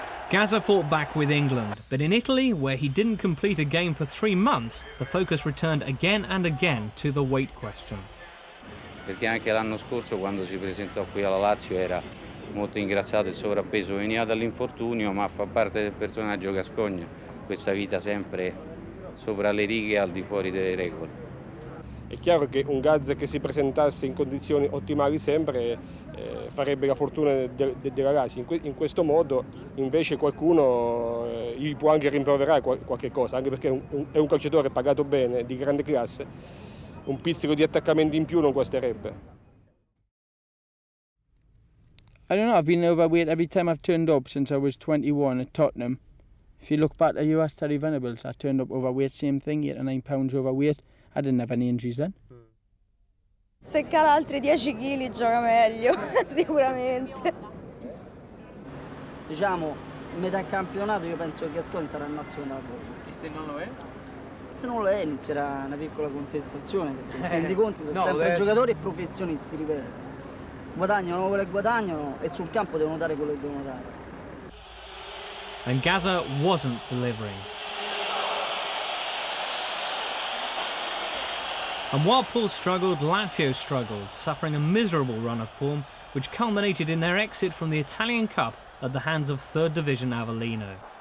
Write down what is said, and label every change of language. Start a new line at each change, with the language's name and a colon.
English: Gazza fought back with England, but in Italy, where he didn't complete a game for 3 months, the focus returned again and again to the weight question.
Italian: Perché anche l'anno scorso, quando si presentò qui alla Lazio, era molto ingrassato, il sovrappeso veniva dall'infortunio, ma fa parte del personaggio Gascoigne, questa vita sempre sopra le righe, al di fuori delle regole. È chiaro che un Gazza che si presentasse in condizioni ottimali sempre farebbe la fortuna della Lazio. In questo modo invece qualcuno gli può anche rimproverare qualche cosa, anche perché è un calciatore pagato bene, di grande classe, un pizzico di attaccamenti in più non guasterebbe.
English: I don't know, I've been overweight every time I've turned up since I was 21 at Tottenham. If you look back at US Terry Venables, I turned up overweight, same thing, 8 or 9 pounds overweight. I didn't have any injuries then.
Italian: Se cala altri 10 kg gioca meglio, sicuramente. Diciamo, in metà campionato io penso che Gascoigne sarà il massimo della forma. E se non lo è? Se non lo è inizierà una piccola contestazione, perché in fin dei conti sono sempre giocatori e professionisti, ripeto. guadagnano quello che guadagnano e sul campo devono dare quello che devono dare.
English: And Gazza wasn't delivering. And while Paul struggled, Lazio struggled, suffering a miserable run of form which culminated in their exit from the Italian Cup at the hands of 3rd Division Avellino.